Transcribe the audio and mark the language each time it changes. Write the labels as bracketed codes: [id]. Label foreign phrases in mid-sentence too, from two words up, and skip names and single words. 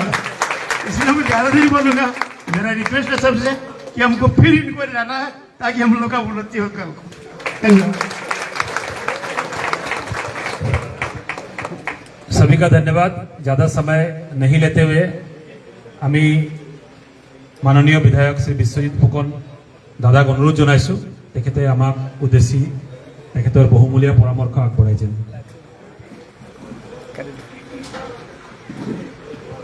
[hi] इसलिए मैं ज़्यादा नहीं बोलूँगा, मेरा रिक्वेस्ट है सबसे कि हमको फिर इनको लाना है ताकि हम लोग का उन्नति हो। धन्यवाद। सभी का धन्यवाद। ज़्यादा समय नहीं लेते हुए [as] আমি মাননীয় বিধায়ক শ্ৰী বিশ্বজিৎ ফুকন দাদাক অনুৰোধ জনাইছোঁ, তেখেতে আমাক উদ্দেশ্যি তেখেতৰ বহুমূলীয়া পৰামৰ্শ আগবঢ়াই যেন।